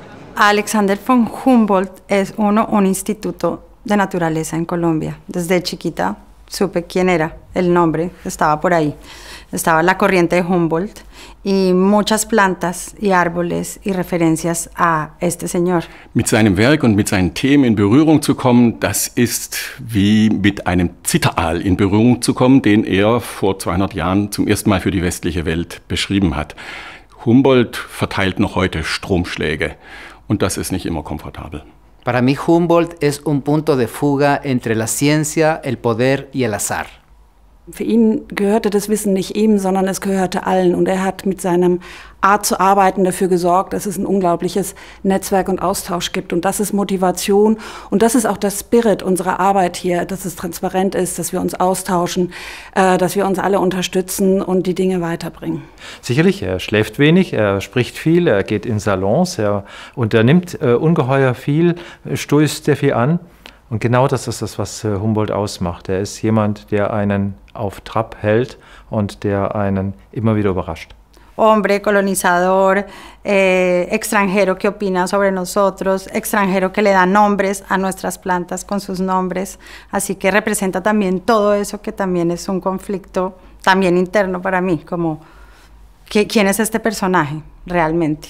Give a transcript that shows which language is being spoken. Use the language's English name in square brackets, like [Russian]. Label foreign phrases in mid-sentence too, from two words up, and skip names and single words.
[Spanish] Alexander von Humboldt es un instituto de naturaleza en Colombia. Desde chiquita supe quién era, el nombre estaba por ahí. Estaba la corriente de Humboldt y muchas plantas y árboles y referencias a este señor. [German] Mit seinem Werk und mit seinen Themen in Berührung zu kommen, das ist wie mit einem Zitteraal in Berührung zu kommen, den er vor 200 Jahren zum ersten Mal für die westliche Welt beschrieben hat. Humboldt verteilt noch heute Stromschläge und das ist nicht immer komfortabel. [Spanish] Para mí Humboldt es un punto de fuga entre la ciencia, el poder y el azar. [German] Für ihn gehörte das Wissen nicht ihm, sondern es gehörte allen. Und er hat mit seiner Art zu arbeiten dafür gesorgt, dass es ein unglaubliches Netzwerk und Austausch gibt. Und das ist Motivation. Und das ist auch der Spirit unserer Arbeit hier, dass es transparent ist, dass wir uns austauschen, dass wir uns alle unterstützen und die Dinge weiterbringen. Sicherlich, er schläft wenig, er spricht viel, er geht in Salons, er unternimmt ungeheuer viel, stößt sehr viel an. Und genau das ist das, was Humboldt ausmacht. Er ist jemand, der einen auf Trab hält und der einen immer wieder überrascht. [Spanish] Hombre, colonizador, extranjero que opina sobre nosotros, extranjero que le da nombres a nuestras plantas con sus nombres. Así que representa también todo eso que también es un conflicto también interno para mí, como ¿quién es este personaje realmente?